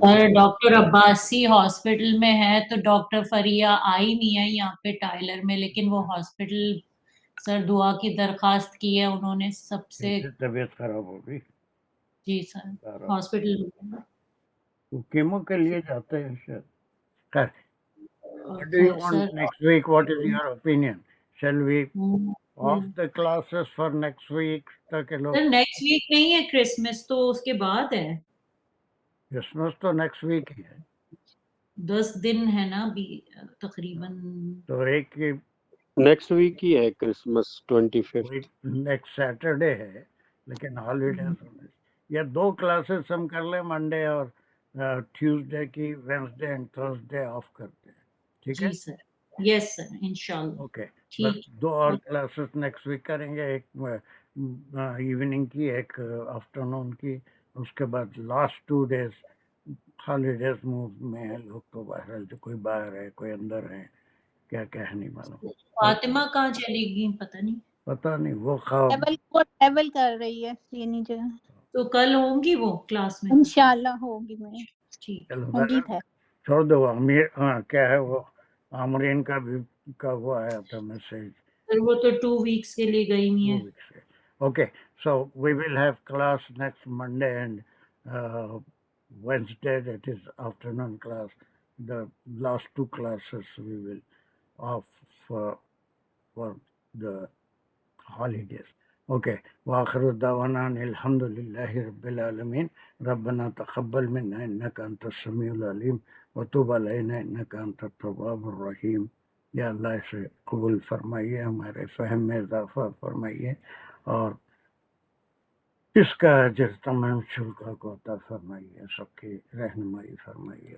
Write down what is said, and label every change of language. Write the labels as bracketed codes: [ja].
[ur] Sir doctor Abbasi hospital میں ہے تو ڈاکٹر فریہ آئی نہیں ہے یہاں پہ ٹائلر میں، لیکن وہ ہاسپٹل سر دعا کی درخواست کی ہے انہوں نے سب سے. طبیعت خراب ہو گئی. جی سر ہاسپٹل وہ کیمو کے لیے جاتے ہیں شاید. [en] خیر، what do you want next week? What is your opinion? Shall we off the classes for next week [ur] تاکہ لوگ. سر نیکسٹ ویک نہیں ہے، کرسمس تو اس کے بعد ہے. کرسمس تو نیکسٹ ویک ہی ہے. 10 دن ہے نا ابھی تقریباً. تو ایک نیکسٹ ویک ہی ہے کرسمس 25 نیکسٹ سیٹرڈے ہے، لیکن ہالیڈیز یا 2 کلاسز ہم کر لیں، منڈے اور ٹیوزڈے کی، وینسڈے اینڈ تھرسڈے آف کرتے ہیں. ٹھیک ہے؟ جی سر، یس سر انشاءاللہ. اوکے، ٹھیک بس 2 اور کلاسز نیکسٹ ویک کریں گے، ایک ایوننگ کی، ایک آفٹرنون کی. اس کے بعد لاسٹ 2 days ہالیڈیز موڈ میں ہیں لوگ، تو باہر جو کوئی باہر ہے کوئی اندر ہے، کیا کیا ہے نہیں معلوم. فاطمہ کہاں چلی گئی پتہ نہیں. پتہ نہیں، وہ خواب ٹریول کر رہی ہے سینی جگہ. تو کل ہوں گی وہ کلاس میں؟ انشاءاللہ ہوگی. میں ٹھیک. امید ہے. چھوڑ دو. امیر کیا ہے وہ آمرین کا بھی کا وہ آیا تھا میسج. وہ تو 2 weeks کے لیے گئی نہیں ہے. [en] Okay, so we will have class next Monday and Wednesday, that is afternoon class. The last 2 classes we will off for the holidays. Okay. [ar] وآخر دعوانا الحمد لله رب العالمين. ربنا تقبل منا إنك أنت السميع العليم وتب علينا إنك أنت التواب الرحيم. [ur] یا اللہ اسے قبول فرمائیے، ہمارے فہم میں اضافہ فرمائیے، اور اس کا اجر تمام شرکا کو عطا فرمائیے، سب کی رہنمائی فرمائیے.